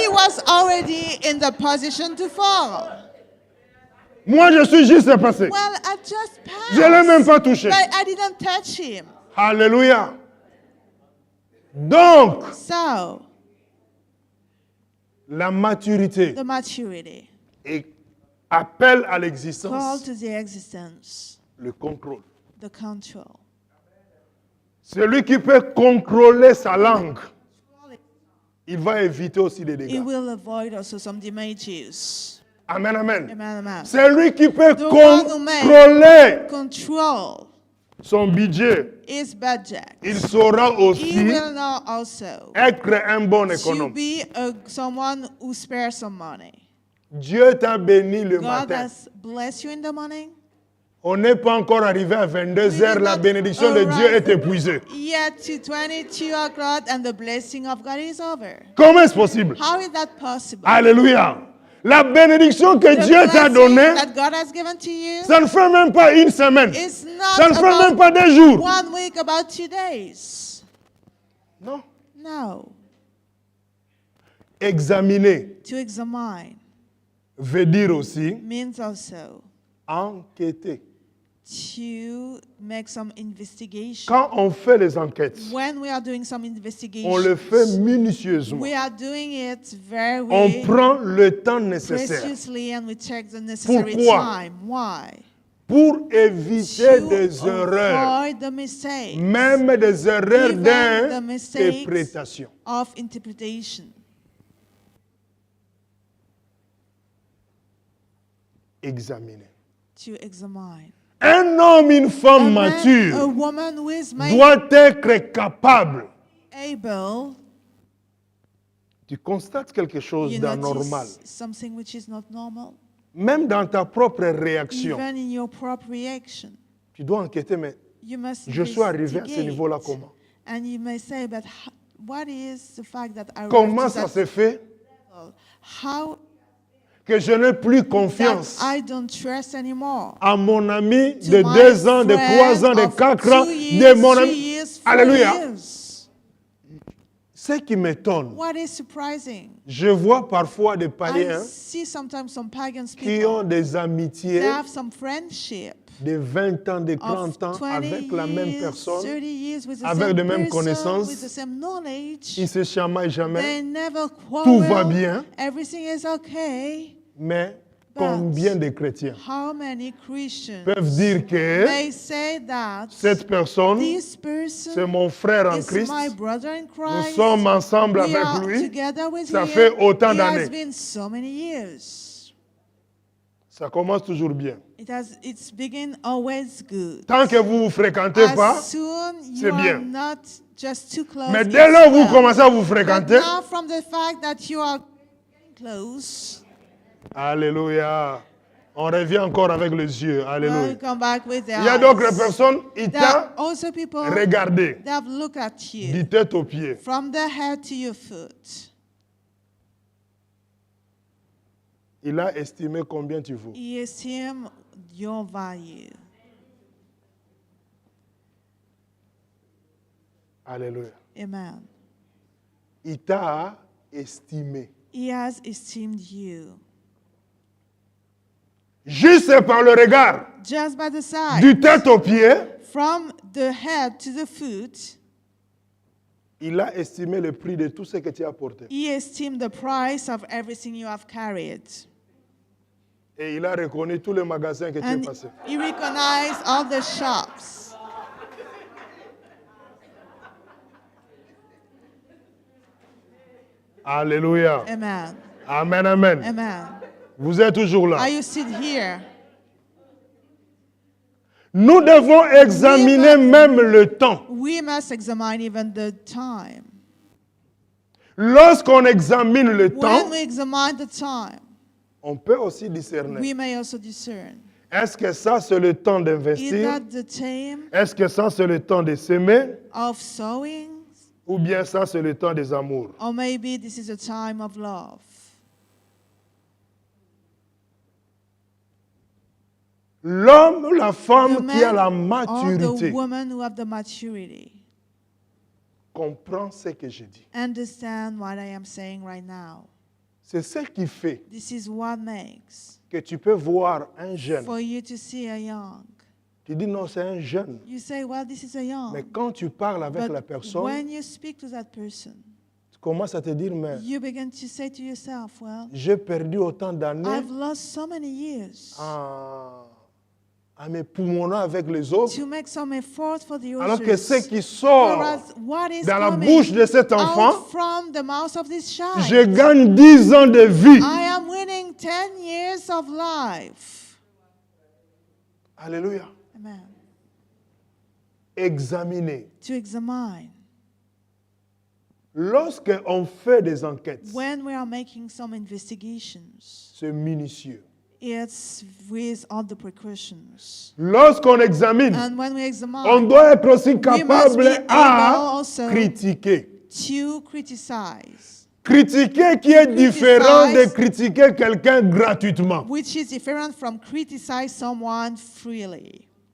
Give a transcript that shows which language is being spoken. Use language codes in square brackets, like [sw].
[en] he was already in the position to fall. [fr] Moi, je suis juste passé. [en] Well, I just passed. [fr] Je ne l'ai même pas touché. [en] But I didn't touch him. [fr] Alléluia. Donc, [en] So, [fr] la maturité [en] the maturity [fr] et appelle à [en] call [fr] l'existence [en] to the existence, [fr] le contrôle. [en] the control. [fr] Celui qui peut contrôler sa langue, il va éviter aussi des [en] It [fr] dégâts. [en] will avoid also some damages. [fr] Amen, amen. [en] Amen, amen. [fr] Celui qui peut [en] The one who may [fr] contrôler [en] control [fr] son budget, [en] his budget. [fr] il saura [en] He [fr] aussi [en] will know also [fr] être un bon [en] to [fr] économe. [en] be someone who spares some money. [fr] Dieu t'a béni le [en] God [fr] matin. [en] has blessed you in the morning. [fr] On n'est pas encore arrivé à 22 heures, la bénédiction de Dieu est épuisée. [en] Yet to 22 o'clock and the blessing of God is over. [fr] Comment est-ce possible? [en] How is that possible? [fr] Alléluia. La bénédiction que [en] The [fr] Dieu t'a [en] blessing [fr] donnée, [en] that God has given to you [fr] ça ne fait même pas une semaine. [en] is [fr] Ça ne [en] not [fr] fait même [en] about [fr] pas 2 jours. [en] 1 week, about 2 days. [fr] Non. [en] No. [fr] Examiner [en] To examine [fr] veut dire aussi [en] means also [fr] enquêter. [en] to make some investigation. [fr] Quand on fait les enquêtes, [en] When we are doing some [fr] on le [en] investigation, [fr] fait minutieusement. [en] we are doing it very [fr] On prend le temps nécessaire [en] preciously and we take the necessary [fr] Pourquoi? [en] time. Why? [fr] pour éviter [en] To [fr] des erreurs, [en] avoid the mistakes [fr] même des erreurs [en] Even the mistakes [fr] d'interprétation. [en] of interpretation. [fr] Examiner. [en] To examine. [fr] Un homme, une femme [en] A mature woman who is [fr] doit être capable. [en] able, [fr] Tu constates quelque chose [en] you [fr] d'anormal, [en] notice something which is not normal, [fr] même dans ta propre réaction. [en] even in your proper reaction. [fr] Tu dois enquêter, mais [en] You must [fr] je suis arrivé à ce [en] investigate. [fr] niveau-là comment? [en] And you may say, but what is the fact that I [fr] Comment [en] arrived to [fr] ça [en] that [fr] s'est fait [en] level? How [fr] que je n'ai plus [en] that [fr] confiance [en] I don't trust anymore. [fr] à mon ami [en] To [fr] de [en] my [fr] 2 ans, de 3 [en] friend [fr] ans, de [en] of [fr] 4 ans, [en] 2 [fr] de [en] years, [fr] mon [en] 3 [fr] ami. [en] years, 4 [fr] Alléluia. [en] years. [fr] Ce qui m'étonne, [en] What is surprising? [fr] je vois parfois des [en] I [fr] païens [en] see sometimes some pagans [fr] qui ont [en] people, [fr] des [en] they [fr] amitiés [en] have some friendship [fr] de 20 ans, de [en] of [fr] 30 ans [en] 20 [fr] avec la même [en] years, [fr] personne. [en] 30 years with the [fr] avec [en] same [fr] de mêmes [en] person, [fr] connaissances. [en] with the same knowledge. [fr] Ils ne se chamaillent jamais, [en] They never [fr] tout va [en] quarrel. [fr] bien, [en] Everything is okay. [fr] mais combien de chrétiens [en] How many Christians [fr] peuvent dire que [en] may say that [fr] cette personne, [en] this [fr] c'est [en] person [fr] mon frère en [en] is [fr] Christ, [en] my brother in [fr] nous [en] Christ? [fr] sommes ensemble [en] We are [fr] avec lui, [en] together with [fr] ça [en] him. [fr] fait autant [en] It has [fr] d'années. [en] been so many years. [fr] Ça commence toujours bien. [en] It's begin always good. [fr] Tant que vous ne vous fréquentez pas, [en] As soon [fr] c'est [en] you are [fr] bien. [en] not just too close. [fr] mais [en] it's [fr] dès lors que vous [en] well. [fr] commencez à vous [en] But [fr] fréquenter, [en] now from the fact that you are getting close, [fr] alléluia, on revient encore avec les yeux, [en] well, [fr] alléluia. [en] you come back with the [fr] Il y a d'autres [en] eyes. [fr] personnes, ils [en] There are [fr] t'ont [en] also people [fr] regardé [en] that have looked at you [fr] du tête aux pieds. [en] from the head to your foot. [fr] Il a estimé combien tu vaux. [en] He esteems your value. [fr] Alléluia. [en] Amen. [fr] Il t'a estimé. [en] He has esteemed you. [fr] Juste par le regard, [en] Just by the side, [fr] du tête aux pieds, [en] from the head to the foot, [fr] il a estimé le prix de tout ce que tu as apporté. [en] he esteemed the price of everything you have carried. [fr] Et il a reconnu tous les magasins que tu as [en] And [fr] passés. [en] he recognized all the shops. [fr] Alléluia. [en] Amen. Amen, amen. Amen. [fr] Vous êtes toujours là. [en] Are you sit here? [fr] Nous devons examiner même le temps. [en] We must examine even the time. [fr] Lorsqu'on examine le temps, [en] When we examine the time, [fr] on peut aussi discerner. [en] we may also discern. [fr] Est-ce que ça, c'est le temps [en] Is [fr] d'investir? [en] that the time [fr] Est-ce que ça, c'est le temps de s'aimer? [en] of sowing? [fr] Ou bien ça, c'est le temps des amours? [en] Or maybe this is a time of love. [fr] L'homme ou la [en] The [fr] femme qui a la [en] man or the [fr] maturité [en] woman who have the maturity [fr] comprend ce que je dis. [en] understand what I am saying right now. [fr] C'est ce qui fait [en] This is what makes [fr] que tu peux voir un jeune. [en] for you to see a young. [fr] Tu dis non, c'est un jeune. [en] You say, well, this is a young. [fr] Mais quand tu parles avec la [en] But [fr] personne, [en] when you speak to that person, [fr] tu commences à te dire, mais [en] you begin to say to yourself, well, [fr] j'ai perdu autant d'années [en] I've lost so many years [fr] à me poumoner avec les autres, [en] to make some effort for the [fr] alors que ce [en] others. [fr] qui sort [en] Whereas what is [fr] dans la [en] coming [fr] bouche de cet enfant, [en] out from the mouth of this child, [fr] je gagne 10 ans de vie. [en] I am winning 10 years of life. [fr] Alléluia. [en] Amen. [fr] Examiner. [en] To examine. [fr] Lorsque on fait des enquêtes, [en] When we are making some investigations, [fr] c'est minutieux. [en] it's with all the precautions. [fr] Lorsqu'on examine, [en] And when we [fr] on [en] examine, [fr] doit être aussi [en] must [fr] capable [en] be [fr] à [en] able also [fr] critiquer. [en] to criticize, [fr] Critiquer qui est différent de critiquer quelqu'un gratuitement. [en] which is different from criticize someone freely.